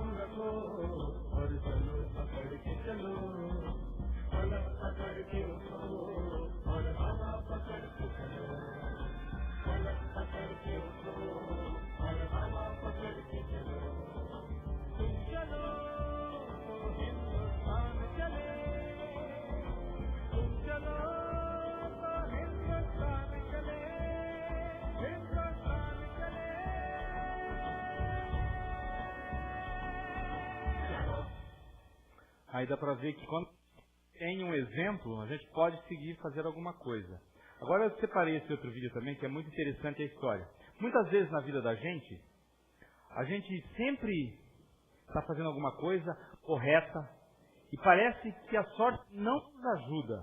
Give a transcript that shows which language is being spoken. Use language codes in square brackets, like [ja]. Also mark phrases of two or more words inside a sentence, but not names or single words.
[hi] रखो और चलो पकड़ के चलो, पलक पकड़ के उठो और हवा पकड़ के चलो, पलक पकड़ के उठो और हवा पकड़ के चलो। तुम चलो तो हिंदुस्तान चले, तुम चलो तो हिंदुस्तान चले, हिंदुस्तान चले। [pt] Aí dá para ver que quando tem um exemplo, a gente pode seguir fazer alguma coisa. Agora eu separei esse outro vídeo também, que é muito interessante a história. Muitas vezes na vida da gente, a gente sempre está fazendo alguma coisa correta e parece que a sorte não nos ajuda.